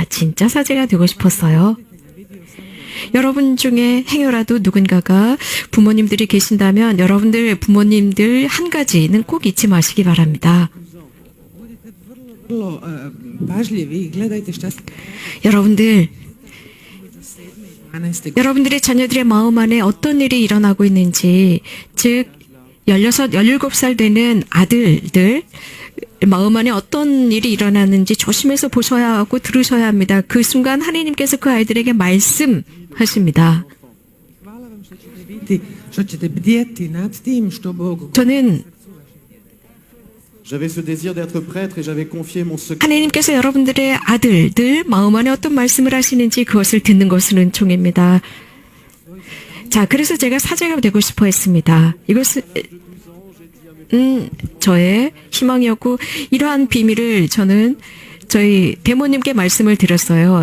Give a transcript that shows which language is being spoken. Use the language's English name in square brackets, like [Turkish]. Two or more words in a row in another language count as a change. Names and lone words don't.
[Korean] 진짜 사제가 되고 싶었어요. 여러분 중에 행여라도 누군가가 부모님들이 계신다면 여러분들 부모님들 한 가지는 꼭 잊지 마시기 바랍니다. [Croatian] Vrlo pažljivi i gledajte šta se [Korean] 여러분들 12. 여러분들의 자녀들의 마음 안에 어떤 일이 일어나고 있는지, 즉 16, 17살 되는 아들들 마음 안에 어떤 일이 일어나는지 조심해서 보셔야 하고 들으셔야 합니다. 그 순간 하나님께서 그 아이들에게 말씀하십니다. [Croatian] Hvala vam što ćete bdjeti nad tim što Bog [Korean] 저는 [French] J'avais ce désir d'être prêtre et j'avais confié mon secret. [Korean] 하나님께서 여러분들의 아들들 마음 안에 어떤 말씀을 하시는지 그것을 듣는 것은 은총입니다. 자, 그래서 제가 사제가 되고 싶어 했습니다. 이것은 저의 희망이었고 이러한 비밀을 저는 저희 대모님께 말씀을 드렸어요.